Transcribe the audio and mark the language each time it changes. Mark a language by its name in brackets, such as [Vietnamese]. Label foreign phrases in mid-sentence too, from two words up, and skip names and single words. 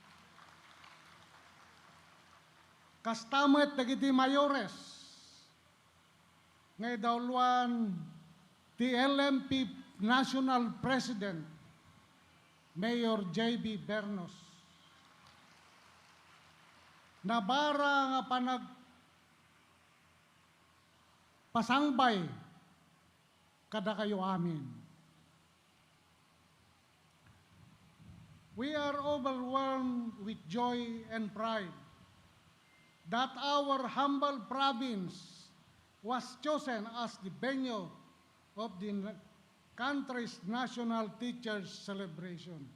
[Iloko] Kastamet dagiti mayores, ngay dauluan [English] the LMP National President, [Iloko] Mayor J.B. Bernos. Nabara nga pasangbay kada kayo amin. [English] We are overwhelmed with joy and pride that our humble province was chosen as the venue of the country's National Teachers Celebration.